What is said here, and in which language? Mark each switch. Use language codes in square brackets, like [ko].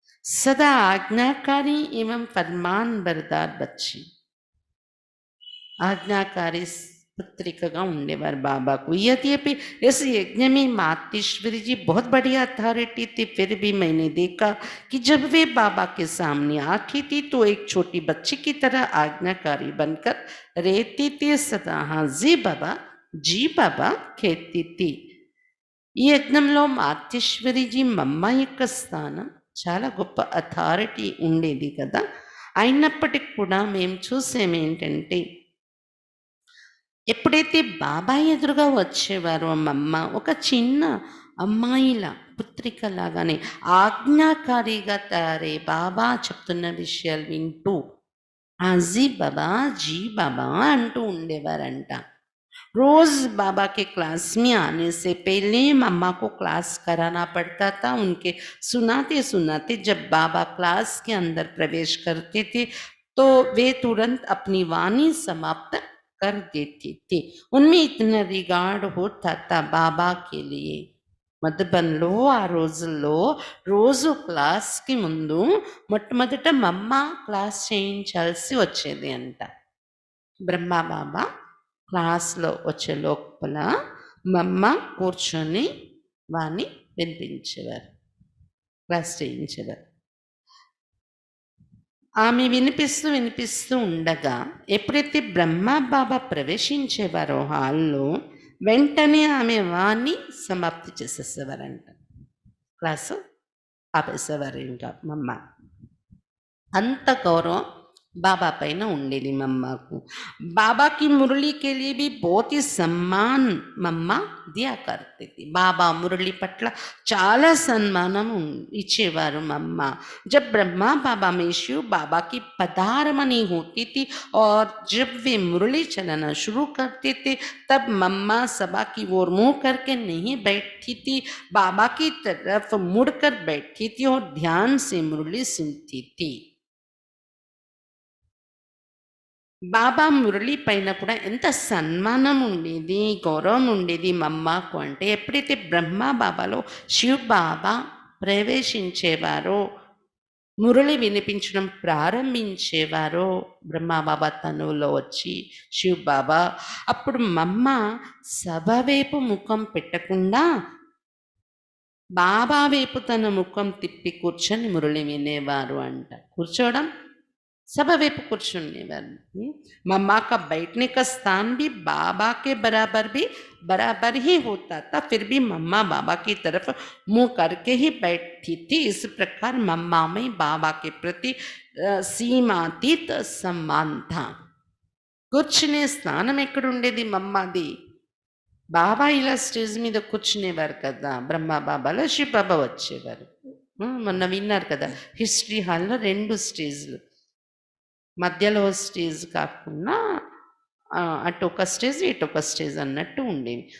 [hi] सदा आज्ञाकारी एवं फरमान बरदार बच्ची, आज्ञाकारी पुत्रिका [te] ఉండేవారు బాబాకు. [hi] यद्यपि इस यज्ञ में मातेश्वरी जी बहुत बड़ी अथॉरिटी थी, फिर भी मैंने देखा कि जब वे बाबा के सामने आती थी तो एक छोटी बच्ची की तरह आज्ञाकारी बनकर रहती थी। सदा हाँ जी बाबा कहती थी. [te] ఈ యజ్ఞంలో మాతేశ్వరి జీ మమ్మ యొక్క స్థానం చాలా గొప్ప అథారిటీ ఉండేది కదా. అయినప్పటికీ కూడా మేము చూసేమేంటంటే, ఎప్పుడైతే బాబా ఎదురుగా వచ్చేవారో మమ్మ ఒక చిన్న అమ్మాయిల పుత్రిక లాగానే ఆజ్ఞాకారిగా తయారై బాబా చెప్తున్న విషయాలు వింటూ ఆజీ జీ బాబా అంటూ ఉండేవారంట. [hi] रोज बाबा के क्लास में आने से पहले मम्मा को क्लास कराना पड़ता था. उनके सुनाते सुनाते जब बाबा क्लास के अंदर प्रवेश करते थे तो वे तुरंत अपनी वाणी समाप्त कर देते थे. उनमें इतना रिगार्ड होता था बाबा के लिए. [te] మధుబన్లో ఆ రోజుల్లో రోజు క్లాస్కి ముందు మొట్టమొదట మమ్మ క్లాస్ చేయించాల్సి వచ్చేది అంట. బ్రహ్మా బాబా క్లాస్లో వచ్చే లోపల మమ్మ కూర్చొని వాణ్ణి వినిపించేవారు, క్లాస్ చేయించేవారు. ఆమె వినిపిస్తూ ఉండగా ఎప్పుడైతే బ్రహ్మా బాబా ప్రవేశించేవారో హాల్లో వెంటనే ఆమె వాణ్ణి సమాప్తి చేసేసేవారంట. క్లాసు ఆపేసేవారు ఇంకా మమ్మ. అంత గౌరవం बाबा पैना ఉండేది మమ్మకు. [hi] बाबा की मुरली के लिए भी बहुत ही सम्मान मम्मा दिया करती थी. [te] बाबा मुरली पट्ల చాలా సన్మానం ఇచ్చేవారు మమ్మ. [hi] जब ब्रह्मा बाबा में शिव बाबा की पधारमनी होती थी और जब वे मुरली चलाना शुरू करते थे तब मम्मा सभा की ओर मुंह करके नहीं बैठती थी, बाबा की तरफ मुड़कर बैठती थी और ध्यान से मुरली सुनती थी. [te] బాబా మురళి పైన కూడా ఎంత సన్మానం ఉండేది, గౌరవం ఉండేది మమ్మకు అంటే, ఎప్పుడైతే బ్రహ్మ బాబాలో శివ్ బాబా ప్రవేశించేవారో, మురళి వినిపించడం ప్రారంభించేవారో బ్రహ్మ బాబా తనువులో వచ్చి శివ్ బాబా, అప్పుడు మమ్మ సభ వైపు ముఖం పెట్టకుండా బాబా వైపు తన ముఖం తిప్పి కూర్చొని మురళి వినేవారు అంట. కూర్చోవడం सभा వైపు కూర్చునేవారు. [hi] मम्मा का बैठने का स्थान भी बाबा के बराबर भी बराबर ही होता था, फिर भी मम्मा बाबा की तरफ मुंह करके ही बैठती थी। इस प्रकार मम्मा में बाबा के प्रति सीमातीत सम्मान था। [te] కూర్చునే స్థానం ఎక్కడుండేది మమ్మాది? బాబా ఇలా స్టేజ్ మీద కూర్చునేవారు కదా, బ్రహ్మ బాబాలో శివ బాబా వచ్చేవారు. మొన్న విన్నారు కదా, హిస్టరీ హాల్లో 2 స్టేజ్లు, మధ్యలో స్టేజ్ కాకుండా అటు ఒక స్టేజ్ ఇటు ఒక స్టేజ్ అన్నట్టు ఉండేవి.